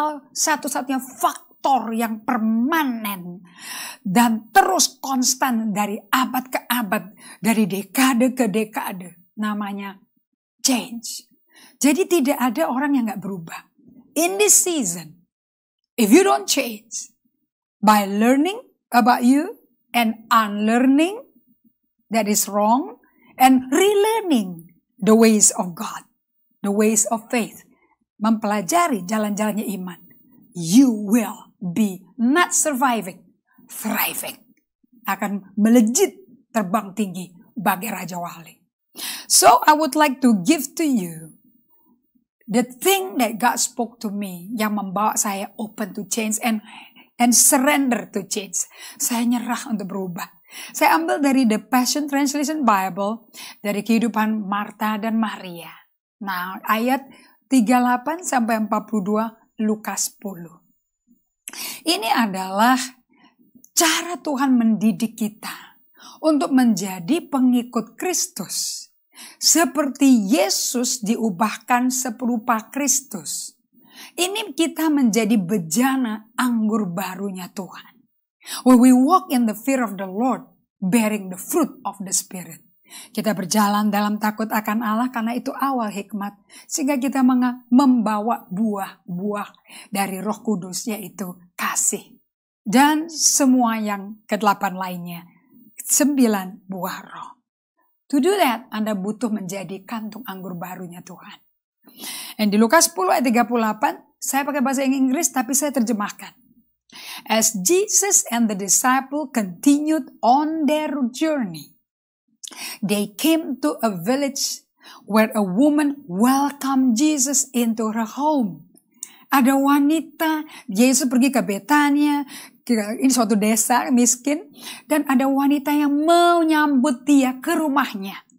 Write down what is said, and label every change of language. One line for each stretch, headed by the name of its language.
Indonesian: Satu-satunya faktor yang permanen dan terus konstan dari abad ke abad, dari dekade ke dekade, namanya change. Jadi tidak ada orang yang gak berubah.
English: In this season, if you don't change by learning about you, and unlearning that is wrong, and relearning the ways of God, the ways of faith,
Indonesian: mempelajari jalan-jalannya iman,
English: you will be not surviving, thriving,
Indonesian: akan melejit terbang tinggi bagai Raja Wali.
English: So I would like to give to you the thing that God spoke to me,
Indonesian: yang membawa saya
English: open to change and surrender to change.
Indonesian: Saya nyerah untuk berubah. Saya ambil dari The Passion Translation Bible, dari kehidupan Martha dan Maria. Nah, ayat 38 sampai 42 Lukas 10. Ini adalah cara Tuhan mendidik kita untuk menjadi pengikut Kristus. Seperti Yesus diubahkan serupa Kristus. Ini kita menjadi bejana anggur barunya Tuhan.
English: When we walk in the fear of the Lord, bearing the fruit of the Spirit.
Indonesian: Kita berjalan dalam takut akan Allah karena itu awal hikmat. Sehingga kita membawa buah-buah dari Roh Kudus, yaitu kasih. Dan semua yang ke-8 lainnya. 9 buah roh.
English: To do that,
Indonesian: Anda butuh menjadi kantung anggur barunya Tuhan. Dan di Lukas 10 ayat 38, saya pakai bahasa Inggris tapi saya terjemahkan.
English: As Jesus and the disciple continued on their journey, they came to a village where a woman welcomed Jesus into her home.
Indonesian: Ada wanita, Yesus pergi ke Betania, ini suatu desa miskin, dan ada wanita yang menyambut dia ke rumahnya.